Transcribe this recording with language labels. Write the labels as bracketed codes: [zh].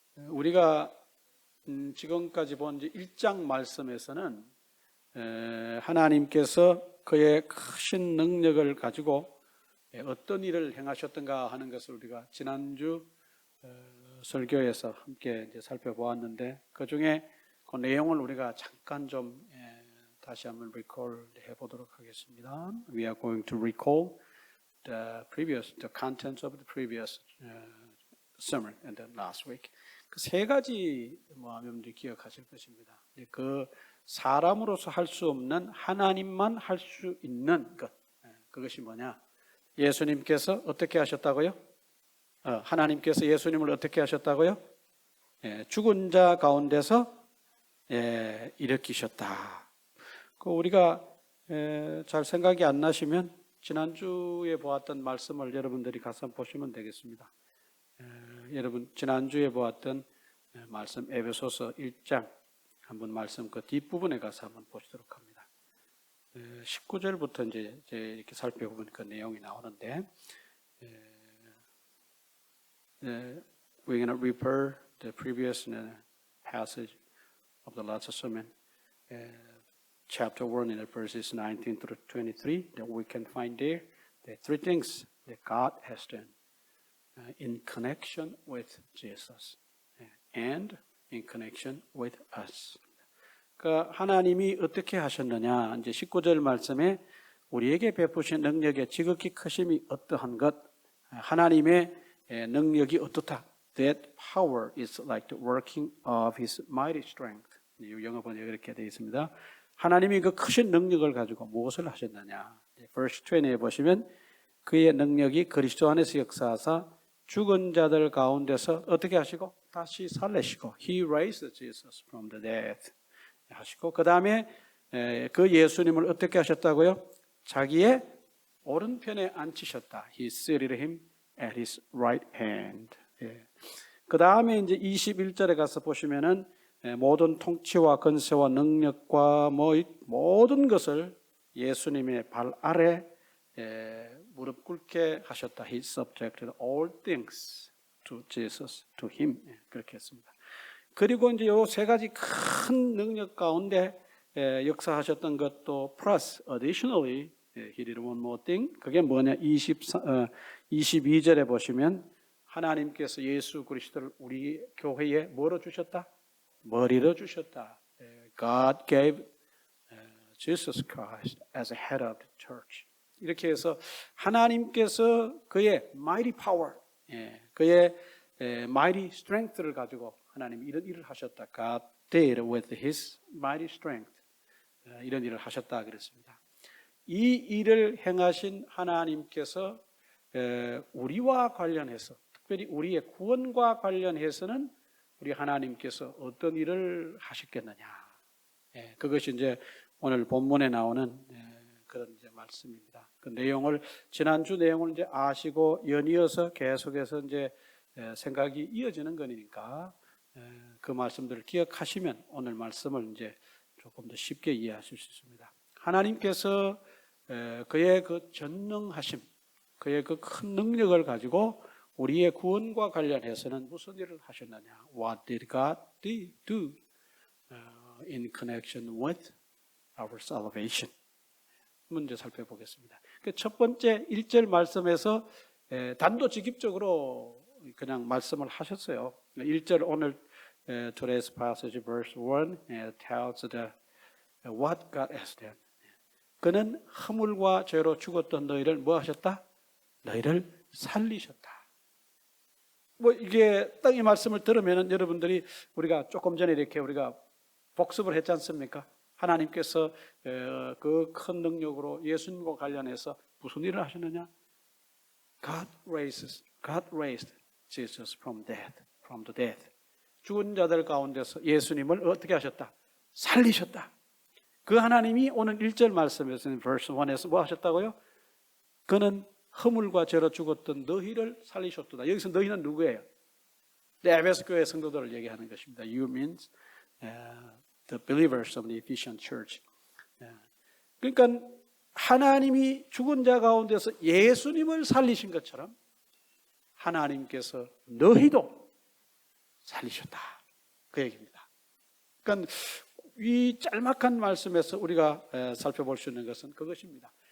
[ko] 우리가 지금까지 본 1장 말씀에서는 하나님께서 그의 크신 능력을 가지고 어떤 일을 행하셨던가 하는 것을 우리가 지난주 설교에서 함께 이제 살펴보았는데 그 중에 그 내용을 우리가 잠깐 좀 다시 한번 recall 해보도록 하겠습니다. [en] We are going to recall the contents of the previous sermon and the last week. [ko] 그 세 가지 여러분들이 기억하실 것입니다. 그 사람으로서 할 수 없는 하나님만 할 수 있는 것. 그것이 뭐냐? 예수님께서 어떻게 하셨다고요? 하나님께서 예수님을 어떻게 하셨다고요? 죽은 자 가운데서 일으키셨다. 우리가 잘 생각이 안 나시면 지난주에 보았던 말씀을 여러분들이 가서 보시면 되겠습니다. 여러분 지난주에 보았던 말씀 에베소서 1장 한번 말씀 그 뒷부분에 가서 한번 보시도록 합니다. 19절부터 이제 이렇게 살펴보면 그 내용이 나오는데 [en] we're going to refer the previous passage of the last sermon, chapter 1 in the verses 19 through 23, that we can find there the three things that God has done in connection with Jesus and in connection with us. [ko] 그러니까 하나님이 어떻게 하셨느냐? 이제 19절 말씀에 우리에게 베푸신 능력의 지극히 크심이 어떠한 것, 하나님의 능력이 어떻다. [en] That power is like the working of His mighty strength. [ko] 영어 번역에 이렇게 되어 있습니다. 하나님이 그 크신 능력을 가지고 무엇을 하셨느냐? verse 20에 보시면 그의 능력이 그리스도 안에서 역사하사 죽은 자들 가운데서 어떻게 하시고 다시 살리시고 [en] He raised Jesus from the dead [ko] 하시고 그 다음에 그 예수님을 어떻게 하셨다고요? 자기의 오른편에 앉히셨다. [en] He seated Him at His right hand. [ko] 그 다음에 이제 21절에 가서 보시면은 모든 통치와 권세와 능력과 모든 것을 예수님의 발 아래 무릎 꿇게 하셨다. [en] He subjected all things to Jesus, to Him. [ko] 그렇게 했습니다. 그리고 이제 요 세 가지 큰 능력 가운데 역사하셨던 것도 [en] plus, additionally, He did one more thing. [ko] 그게 뭐냐? 22절에 보시면 하나님께서 예수 그리스도를 우리 교회에 뭐로 주셨다? 머리로 주셨다. [en] God gave Jesus Christ as a head of the church. [ko] 이렇게 해서 하나님께서 그의 [en] mighty power, [ko] 그의 [en] mighty strength [ko] 를 가지고 하나님이 이런 일을 하셨다. [en] God did with His mighty strength. [ko] 이런 일을 하셨다 그랬습니다. 이 일을 행하신 하나님께서 우리와 관련해서 특별히 우리의 구원과 관련해서는 우리 하나님께서 어떤 일을 하셨겠느냐. 그것이 이제 오늘 본문에 나오는 그런 이제 말씀입니다. 그 내용을 지난주 내용을 이제 아시고 연이어서 계속해서 이제 생각이 이어지는 거니까 그 말씀들을 기억하시면 오늘 말씀을 이제 조금 더 쉽게 이해하실 수 있습니다. 하나님께서 그의 그 전능하심, 그의 그 큰 능력을 가지고 우리의 구원과 관련해서는 무슨 일을 하셨느냐? [en] What did God do in connection with our salvation? [ko] 문제 살펴보겠습니다. 첫 번째 1절 말씀에서 단도직입적으로 그냥 말씀을 하셨어요. 1절 오늘 [en] today's passage verse 1 tells what God has done. [ko] 그는 허물과 죄로 죽었던 너희를 뭐 하셨다? 너희를 살리셨다. 뭐 이게 딱 이 말씀을 들으면 여러분들이 우리가 조금 전에 이렇게 우리가 복습을 했지 않습니까? 하나님께서 그 큰 능력으로 예수님과 관련해서 무슨 일을 하셨느냐? [en] God raised Jesus from the dead. [ko] 죽은 자들 가운데서 예수님을 어떻게 하셨다? 살리셨다. 그 하나님이 오늘 1절 말씀에서는 verse 1에서 뭐 하셨다고요? 그는 허물과 죄로 죽었던 너희를 살리셨도다. 여기서 너희는 누구예요? 에베소 교회 성도들을 얘기하는 것입니다. [en] You means the believers of the Ephesian church. [ko] 그러니까 하나님이 죽은 자 가운데서 예수님을 살리신 것처럼 하나님께서 너희도 살리셨다. 그 얘기입니다. 그러니까 이 짤막한 말씀에서 우리가 살펴볼 수 있는 것은 그것입니다.